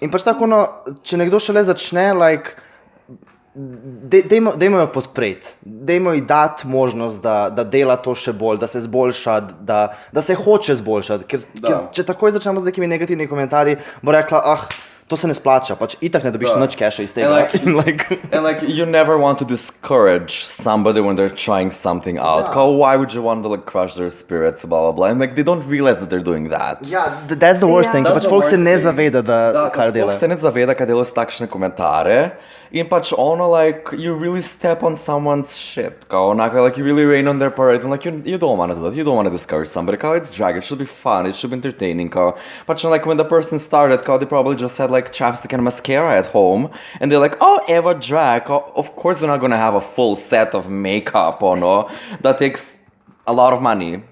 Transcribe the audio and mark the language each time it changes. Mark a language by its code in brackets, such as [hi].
[sl] In pač tako, no, če nekdo šele začne, like, dajmo jo podpreti, dajmo ji dati možnost, da dela to še bolj, da se zboljša, da se hoče zboljšati, ker če takoj začnemo z nekimi negativnimi komentarji, bo rekla, to se ne splača, pač itak ne dobiš nič keša iz tega. [en] And like you never want to discourage somebody when they're trying something out. Why would you want to like crush their spirits, blah blah blah, and like they don't realize that they're doing that. [sl] Ja, [en] that's the worst thing, [sl] pač folk se ne zaveda, kaj dela. Folk se ne zaveda, kaj dela s takšne komentare. In pač ono, [en] like, you really step on someone's shit, like, you really rain on their parade, and like, you don't want to do that, you don't want to discourage somebody, it's drag, it should be fun, it should be entertaining, But like, when the person started, they probably just had, like, chapstick and mascara at home, and they're like, oh, Eva drag, of course they're not gonna have a full set of makeup, no, that takes a lot of money.